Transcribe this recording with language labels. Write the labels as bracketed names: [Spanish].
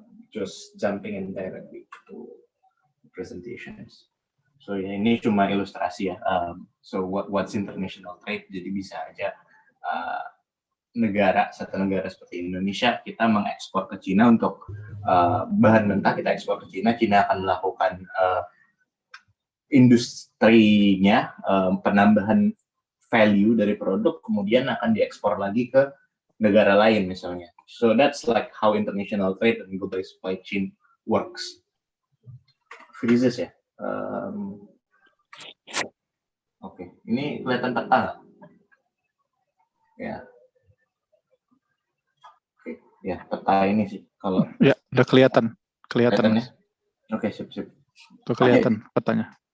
[English] Just jumping in directly to presentations. [Indonesian] So ya, ini cuma ilustrasi ya. [English] So what's international trade? [Indonesian] Jadi bisa aja satu negara seperti Indonesia, kita mengekspor ke Cina untuk bahan mentah, kita ekspor ke Cina. Cina akan melakukan industrinya, penambahan value dari produk, kemudian akan diekspor lagi ke negara lain misalnya. [English] So that's like how international trade and global supply chain works. Freezes ya. [Indonesian] Oke, ini kelihatan peta nggak? Ya. Oke, ya peta ini sih kalau. Ya, udah kelihatan Ya? Oke, sip. Tuh kelihatan petanya.